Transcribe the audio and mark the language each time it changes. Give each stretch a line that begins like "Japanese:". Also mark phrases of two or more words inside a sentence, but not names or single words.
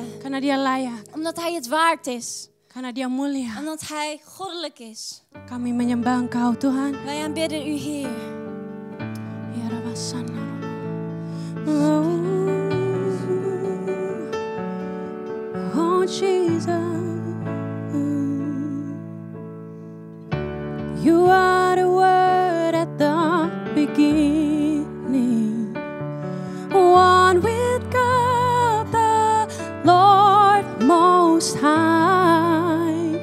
Indonesian: Karena dia layak,
Dutch: Omdat hij het waard is.
Indonesian: karena dia mulia.
Dutch: Omdat hij goddelijk is.
Indonesian: Kami menyembah Engkau, Tuhan.
Dutch: Wij aanbidden u, Heer.
Arabic: Ya Rabbasana.
English: Oh, oh Jesus, you are the word at the beginning, one with God the Lord Most High.